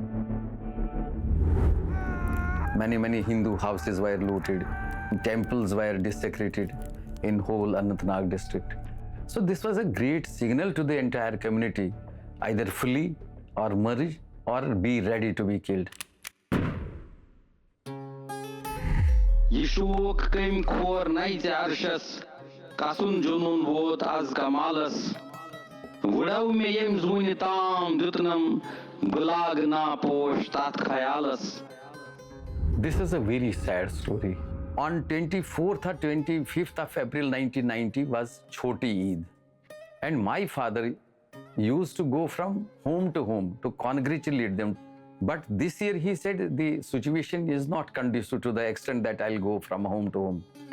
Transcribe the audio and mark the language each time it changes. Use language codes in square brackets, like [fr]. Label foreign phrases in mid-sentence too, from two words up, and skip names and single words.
[en] Many Hindu houses were looted, temples were desecrated in whole Anantnag district. So this was a great signal to the entire community, either flee or merge or be ready to be killed. [ks] یِشُک کِم کھور نایتے عرشس، کسُن جنون ووت از کمالس. وُدَو مے یِم زوٗنی تَم دِتنَم، گُلَگ نَہ پوش تَت خیالس. [en] This is a very sad story. On 24th or 25th of April 1990 was Choti Eid. And my father used to go from home to home to congratulate them. But this year he said the situation is not conducive to the extent that I'll go from home to home.